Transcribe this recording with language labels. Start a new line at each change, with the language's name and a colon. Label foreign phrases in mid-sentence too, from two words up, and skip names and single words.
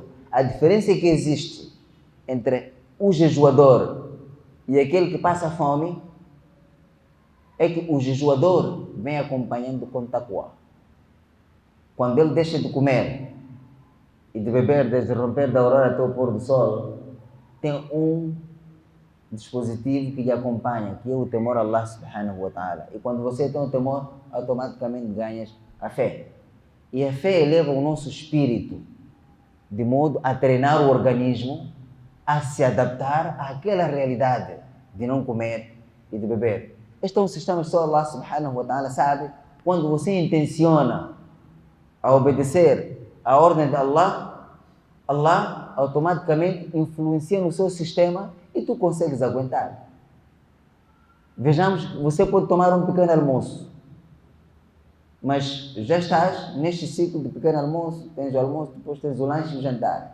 Portuguese: A diferença que existe entre o jejuador e aquele que passa fome é que o jejuador vem acompanhando com taqwa. Quando ele deixa de comer e de beber desde o romper da aurora até o pôr do sol, tem um dispositivo que lhe acompanha, que é o temor a Allah
Arabic: سبحانه وتعالى.
Portuguese: E quando você tem o temor, automaticamente ganhas a fé. E a fé eleva o nosso espírito, de modo a treinar o organismo a se adaptar àquela realidade de não comer e de beber. Este é um sistema que só Allah
Arabic: سبحانه وتعالى
Portuguese: sabe. Quando você intenciona a obedecer a ordem de Allah, Allah automaticamente influencia no seu sistema e tu consegues aguentar. Vejamos, você pode tomar um pequeno almoço, mas já estás neste ciclo de pequeno almoço, tens o almoço, depois tens o lanche e o jantar.